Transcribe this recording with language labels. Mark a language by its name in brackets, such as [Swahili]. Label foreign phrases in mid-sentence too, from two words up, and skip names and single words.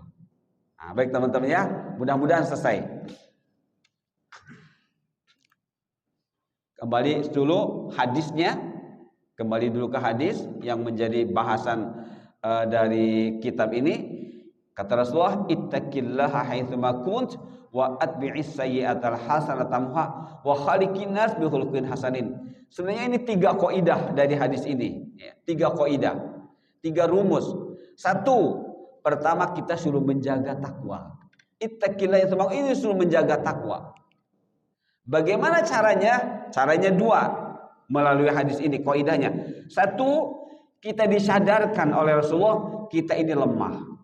[Indonesian] Nah, baik teman-teman ya, mudah-mudahan selesai. Kembali dulu hadisnya, kembali dulu ke hadis yang menjadi bahasan dari kitab ini. Kata Rasulullah, [Arabic] اتق الله حيثما كنت وأتبع السيئة الحسنة تمحها وخالق الناس بخلق حسن. [Indonesian] Sebenarnya ini 3 kaidah dari hadis ini, ya, 3 kaidah, 3 rumus. 1, pertama kita suruh menjaga takwa. [Arabic] اتق الله حيثما, [Indonesian] ini suruh menjaga takwa. Bagaimana caranya? Caranya 2 melalui hadis ini kaidahnya. 1, kita disadarkan oleh Rasulullah kita ini lemah.